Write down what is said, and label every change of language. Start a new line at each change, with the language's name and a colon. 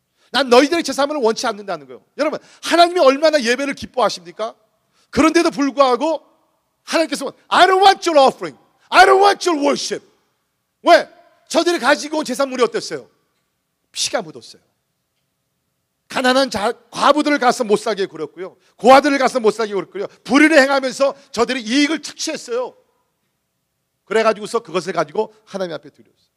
Korean: 난 너희들의 제사물을 원치 않는다는 거예요. 여러분 하나님이 얼마나 예배를 기뻐하십니까? 그런데도 불구하고 하나님께서
English: I don't want your offering. I don't want your worship.
Korean: 왜? 저들이 가지고 온 제사물이 어땠어요? 피가 묻었어요. 가난한 과부들을 가서 못 살게 굴었고요, 고아들을 가서 못 살게 굴었고요, 불의를 행하면서 저들이 이익을 착취했어요. 그래가지고서 그것을 가지고 하나님 앞에 드렸어요.